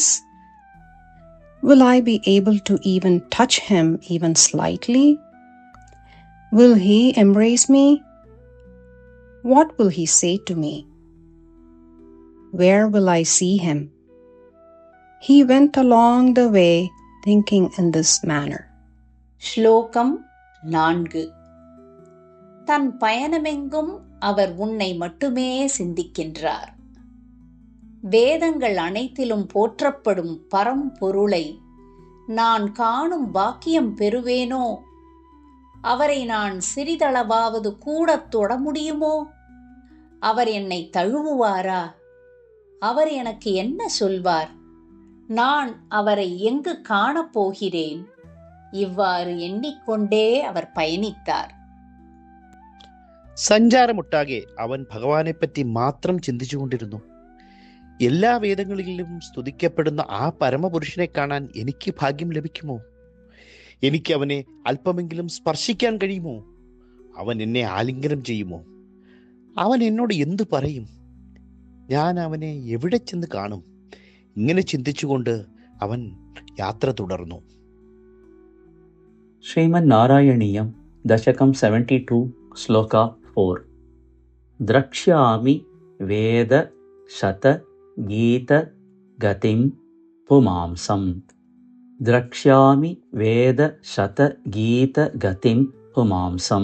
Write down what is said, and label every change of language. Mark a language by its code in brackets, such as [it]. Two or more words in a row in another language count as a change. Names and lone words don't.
[en] Will I be able to even touch him even slightly? Will he embrace me? What will he say to me? Where will I see him? He went along the way thinking in this manner. [ta] ஸ்லோகம் 4. தன் பயணமெங்கும் அவர் உன்னை மட்டுமே சிந்திக்கின்றார். வேதங்கள் அனைத்திலும் போற்றப்படும் பரம்பொருளை நான் காணும் பாக்கியம் பெறுவேனோ? அவரை நான் சிறிதளவாவது கூடத் தொட முடியுமோ? அவர் என்னை தழுவுவாரா? அவர் எனக்கு என்ன சொல்வார்? நான் அவரை எங்கு காணப்போகிறேன்? இவ்வாறு எண்ணிக்கொண்டே அவர் பயணித்தார். [ml] സഞ്ചാരമൊട്ടാകെ അവൻ ഭഗവാനെപ്പറ്റി മാത്രം ചിന്തിച്ചുകൊണ്ടിരുന്നു. എല്ലാ വേദങ്ങളിലും സ്തുതിക്കപ്പെടുന്ന ആ പരമപുരുഷനെ കാണാൻ എനിക്ക് ഭാഗ്യം ലഭിക്കുമോ? എനിക്ക് അവനെ അല്പമെങ്കിലും സ്പർശിക്കാൻ കഴിയുമോ? അവൻ എന്നെ ആലിംഗനം ചെയ്യുമോ? അവൻ എന്നോട് എന്തു പറയും? ഞാൻ അവനെ എവിടെ ചെന്ന് കാണും? ഇങ്ങനെ ചിന്തിച്ചുകൊണ്ട് അവൻ യാത്ര തുടർന്നു. [sa] श्रीमन्नारायणीयं दशकं 72 श्लोक 4. द्रक्ष्यामि वेद शत गीत गतिं पुमांसं. द्रक्ष्यामि वेद शत गीत गतिं पुमांसं.